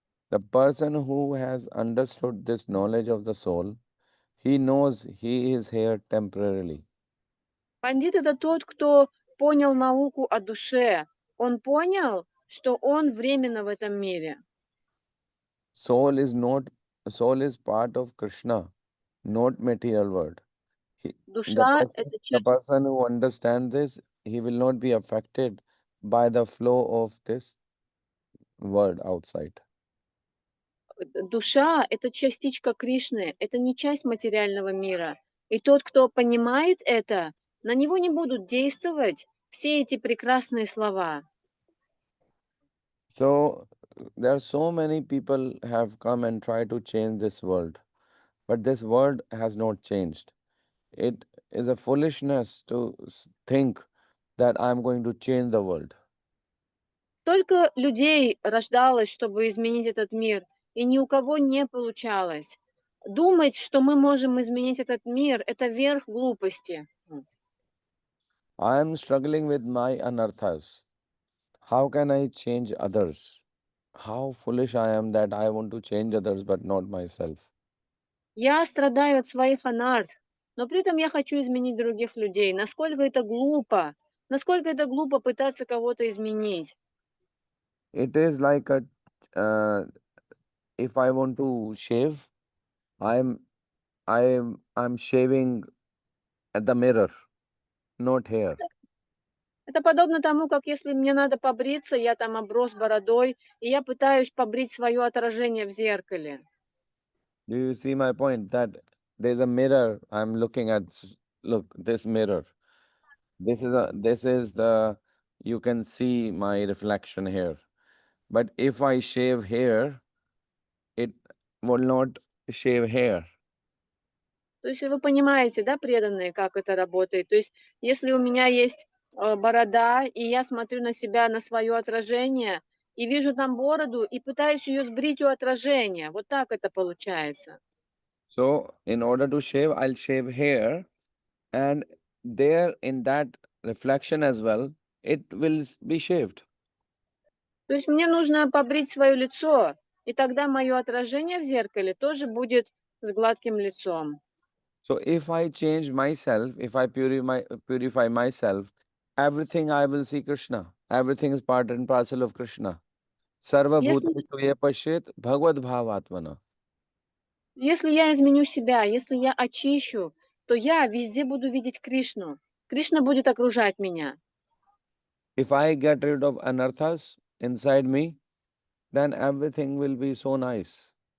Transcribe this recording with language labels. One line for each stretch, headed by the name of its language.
English: The person who has understood this knowledge of the soul, he knows he is here temporarily.
Russian: Пандит — это тот, кто понял науку о душе. Он понял, что он временно в этом мире.
English: Soul is part of Krishna. not material world. The
Russian: Душа —
English: person,
Russian: это
English: the
Russian: часть.
English: person who understands this, he will not be affected by the flow of this world outside.
Russian: Душа — это частичка Кришны, это не часть материального мира. И тот, кто понимает это, на него не будут действовать все эти прекрасные слова.
English: So there are so many people have come and tried to change this world, but this world has not changed. It is a foolishness to think that I'm going to change the world.
Russian: Столько людей рождалось, чтобы изменить этот мир, и ни у кого не получалось. Думать, что мы можем изменить этот мир — это верх глупости.
English: I am struggling with my anarthas. How can I change others? How foolish I am that I want to change others but not myself.
Russian: Я страдаю от своих анарт, но при этом я хочу изменить других людей. Насколько это глупо, насколько это глупо пытаться кого-то изменить.
English: It is like a uh, if I want to shave, I'm I'm shaving at the mirror, not here. Это подобно тому, как если мне надо побриться, я там оброс бородой, и я пытаюсь побрить свое отражение в зеркале. Do you see my point? That there's a mirror I'm looking at. Look, this mirror. This is the you can see my reflection here. But if I shave here, it will not shave here.
Russian: То есть вы понимаете, да, преданные, как это работает? То есть если у меня есть борода, и я смотрю на себя, на свое отражение, и вижу там бороду, и пытаюсь ее сбрить у отражения. Вот так это получается.
English: So in order to shave, I'll shave here, and there in that reflection as well, it will be shaved. То есть мне нужно побрить свое лицо, и тогда мое отражение в зеркале тоже будет с гладким лицом. So if I change myself, if I purify myself, everything I will see Krishna. Everything is part and parcel of Krishna.
Sanskrit: Sarva
Russian: Если,
Sanskrit: bhuteshu ye pashyet bhagavad bhavatmana.
Russian: если я изменю себя, если я очищу, то я везде буду видеть Кришну. Кришна будет окружать меня.
English: If I get rid of anarthas inside me, then everything will be so nice.